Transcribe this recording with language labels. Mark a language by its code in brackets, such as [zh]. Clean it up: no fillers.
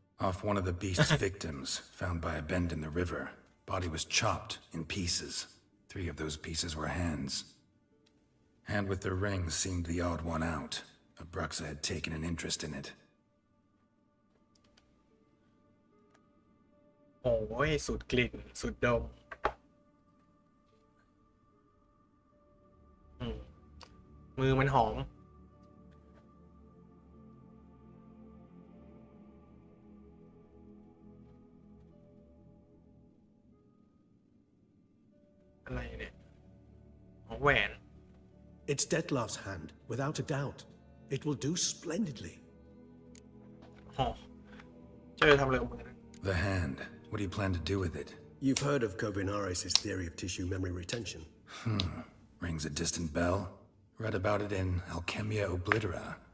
[en] Off one of the beast's victims, found by a bend in the river. Body was chopped in pieces. 3 of those pieces were hands. Hand with the rings seemed the odd one out. Abruxa had taken an interest in it. [th] โอ้ยสูดกลิ่นสูดดมมือมันหอมอะไรเนี่ยแหวน [en] It's Detlef's hand, without a doubt. It will do splendidly. [th] เจอทำอะไรกับมือนะ [en] The hand. What do you plan to do with it? You've heard of Kovinaris' theory of tissue memory retention. Rings a distant bell. Read about it in Alchemia Oblitera.